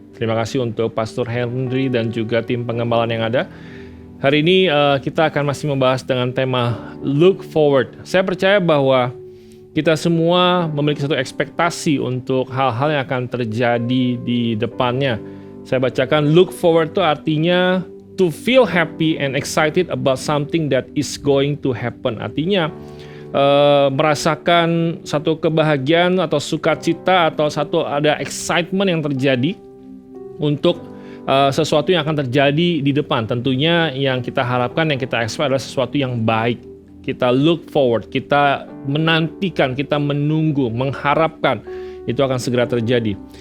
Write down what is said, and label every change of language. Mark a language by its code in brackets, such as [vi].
[id] Terima kasih untuk Pastor Henry dan juga tim pengembalaan yang ada. Hari ini kita akan masih membahas dengan tema Look Forward. Saya percaya bahwa kita semua memiliki satu ekspektasi untuk hal-hal yang akan terjadi di depannya. Saya bacakan, [en] look forward [id] itu artinya [en] to feel happy and excited about something that is going to happen. [id] Artinya merasakan satu kebahagiaan atau sukacita atau ada excitement yang terjadi untuk sesuatu yang akan terjadi di depan. Tentunya yang kita harapkan, yang kita expect adalah sesuatu yang baik. Kita look forward, kita menantikan, kita menunggu, mengharapkan itu akan segera terjadi.